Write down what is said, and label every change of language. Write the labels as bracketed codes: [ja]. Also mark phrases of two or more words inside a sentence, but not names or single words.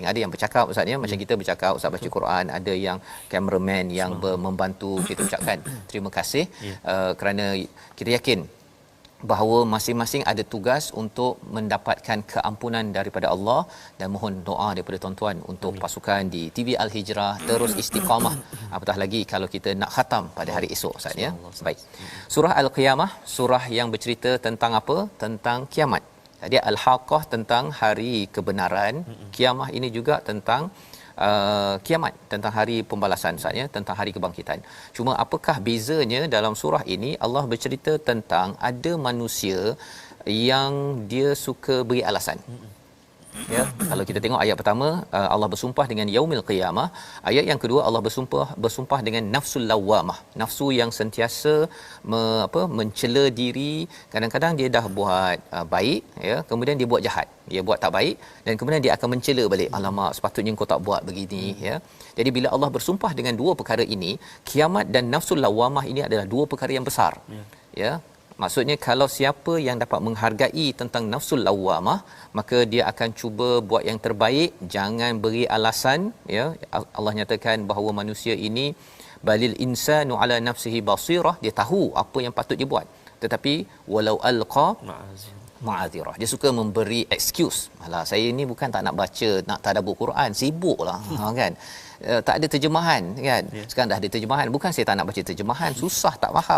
[ms] Ada yang bercakap Ustaz ya, macam kita bercakap, Ustaz baca Quran, ada yang cameraman yang membantu kita ucapkan terima kasih kerana kita yakin bahawa masing-masing ada tugas untuk mendapatkan keampunan daripada Allah, dan mohon doa daripada tuan-tuan untuk pasukan di TV Al-Hijrah terus istiqamah, apatah lagi kalau kita nak khatam pada hari esok Ustaz ya. Baik. Surah Al-Qiyamah, surah yang bercerita tentang apa? Tentang kiamat. Jadi Al-Haqqah tentang hari kebenaran, kiamah ini juga tentang kiamat, tentang hari pembalasan Ustaz ya, tentang hari kebangkitan. Cuma apakah bezanya dalam surah ini? Allah bercerita tentang ada manusia yang dia suka beri alasan. Ya, kalau kita tengok ayat pertama, Allah bersumpah dengan [ar] يوم القيامة. [ms] Ayat yang kedua Allah bersumpah dengan [ar] النفس اللوامة, [ms] nafsu yang sentiasa mencela diri. Kadang-kadang dia dah buat baik ya, kemudian dia buat jahat, dia buat tak baik, dan kemudian dia akan mencela balik, alamak sepatutnya kau tak buat begini ya. Jadi bila Allah bersumpah dengan dua perkara ini, kiamat dan [ar] النفس اللوامة [ms] ini adalah dua perkara yang besar. Ya, maksudnya kalau siapa yang dapat menghargai tentang [ar] النفس اللوامة, [ms] maka dia akan cuba buat yang terbaik, jangan beri alasan ya. Allah nyatakan bahawa manusia ini [ar] بل الإنسان على نفسه بصيرة, [ms] dia tahu apa yang patut dia buat, tetapi [ar] ولو ألقى معاذيره, [ms] dia suka memberi excuse. Alah, saya ni bukan tak nak baca, nak tadabbur Quran, sibuklah kan. Tak ada terjemahan kan. Sekarang dah ada terjemahan, bukan saya tak nak baca terjemahan, susah tak faham.